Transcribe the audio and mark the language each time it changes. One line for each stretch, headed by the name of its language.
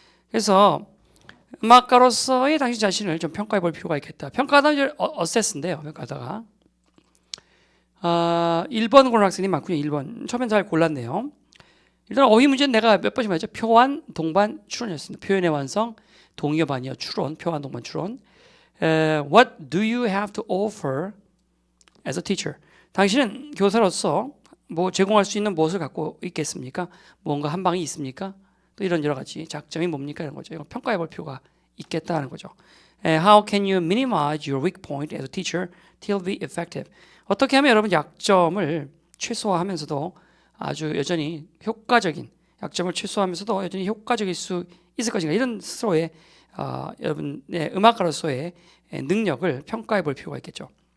Korean: 그래서 음악가로서의 당신 자신을 좀 평가해 볼 필요가 있겠다. 평가하다 이제 어세스인데요. 평가하다가 1번 고른 학생이 많군요. 1번. 처음엔 잘 골랐네요. 일단 어휘 문제는 내가 몇 번씩 말했죠. 표환, 동반, 추론이었습니다. 표현의 완성, 동의어, 반의어, 추론, 표환, 동반, 추론.
English: What do you have to offer as a teacher?
Korean: 당신은 교사로서 뭐 제공할 수 있는 무엇을 갖고 있겠습니까? 뭔가 한 방이 있습니까? 또 이런 여러 가지 장점이 뭡니까 이런 거죠. 이거 평가해 볼 필요가 있겠다는 거죠.
English: How can you minimize your weak point as a teacher till be effective?
Korean: 어떻게 하면 여러분 약점을 최소화하면서도 아주 여전히 효과적인 약점을 최소화하면서도 여전히 효과적일 수 있을 것인가 이런 스스로의 여러분의 음악가로서의 능력을 평가해 볼 필요가 있겠죠.